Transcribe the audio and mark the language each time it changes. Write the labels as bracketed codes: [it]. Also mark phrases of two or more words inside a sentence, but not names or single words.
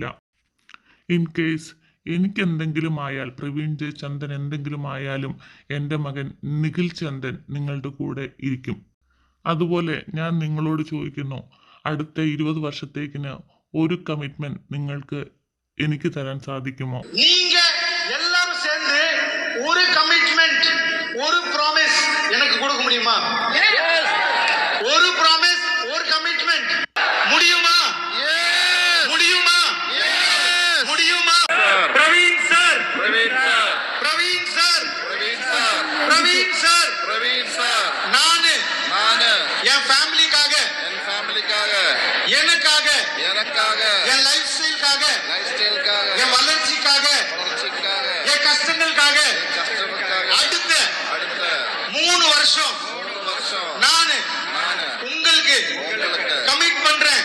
[en] in case [ml] എനിക്ക് എന്തെങ്കിലും ആയാൽ, പ്രവീൺ ചന്ദൻ എന്തെങ്കിലും ആയാലും എൻ്റെ മകൻ നിഖിൽ ചന്ദൻ നിങ്ങളുടെ കൂടെ ഇരിക്കും. അതുപോലെ ഞാൻ നിങ്ങളോട് ചോദിക്കുന്നു, അടുത്ത 20 വർഷത്തേക്കിന് ഒരു കമ്മിറ്റ്മെന്റ് നിങ്ങൾക്ക് എനിക്ക് തരാൻ സാധിക്കുമോ? [ta] எல்லாரும் சேர்ந்து ஒரு கமிட்மெண்ட், ஒரு ப்ராமிஸ் எனக்கு கொடுக்க முடியுமா? ஒரு ப்ராமிஸ், ஒரு கமிட்மெண்ட் முடியுமா? முடியுமா? முடியுமா? பிரவீன் சார், பிரவீன் சார், பிரவீன் சார், பிரவீன் சார், பிரவீன் சார், பிரவீன் சார், நானு என் ஃபேமிலிக்காக, என் ஃபேமிலிக்காக, எனக்காக, எனக்காக, என் லைஃப் ஸ்டைலுக்காக, என் வளர்ச்சிக்காக, என் கஷ்டங்களுக்காக அடுத்த 3 வருஷம் நானு உங்களுக்கு கமிட் பண்றேன்.